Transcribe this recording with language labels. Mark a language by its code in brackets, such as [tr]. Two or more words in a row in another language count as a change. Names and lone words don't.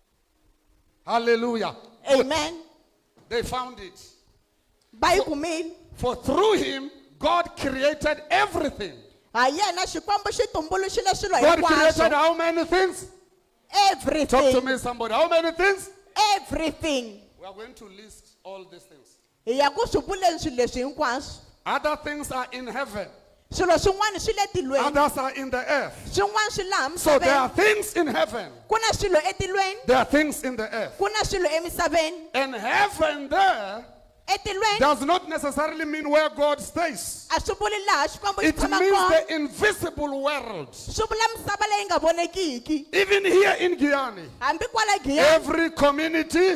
[en] Hallelujah. Amen. They found it. [ts] Va yi kumile. [en] For through him, God created everything. [ts] ha yena xikwembu xi tumbuluxile swilo [en] God created [ts] hinkwaswo. [en] how many things? Talk to Everything. me, somebody. How many things? Everything. We are going to list all these things. [ts] Hi ya ku swi vuleni swilo leswi hinkwaswo. [en] Other things are in heaven. [ts] Swilo swin'wana swi le tilweni. [en] Others are in the earth. [ts] Swin'wana swi laha [en] So there are [ts] misaveni. [en] things in heaven. [ts] Ku na swilo etilweni. [en] There are things in the earth. [ts] Ku na swilo emisaveni. [en] And heaven there [ts] Etilweni [en] does not necessarily mean where God stays. [ts] a swi vuli laha xikwembu xi [en] It [ts] tshama [en] means [ts] kona. [en] the invisible world. [ts] Swi vula misava leyi nga vonekiki. [en] Even here in Guyana, [ts] Hambi kwala Giyani, [en] every community